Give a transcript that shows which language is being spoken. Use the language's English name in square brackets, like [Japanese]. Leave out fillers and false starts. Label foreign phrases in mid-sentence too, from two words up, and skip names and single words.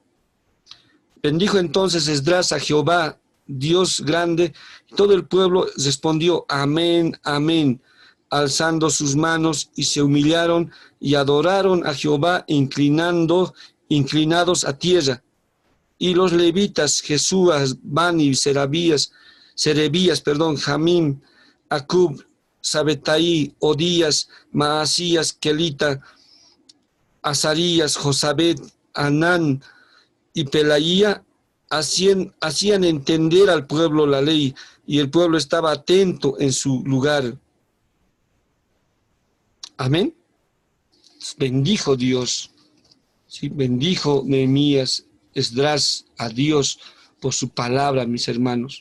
[Spanish] Bendijo entonces Esdras a Jehová, Dios grande, y todo el pueblo respondió amén, amén, alzando sus manos, y se humillaron y adoraron a Jehová, inclinados a tierra. Y los levitas, Jesúas, Bani, Serebías, Jamim, Acub, Sabetaí, Odías, Maasías, Kelita, Azarías, Josabet, Anán y Pelaía, hacían entender al pueblo la ley, y el pueblo estaba atento en su lugar. Amén. Bendijo Dios, ¿sí? Bendijo Nehemías, Esdras, a Dios por su palabra, mis hermanos.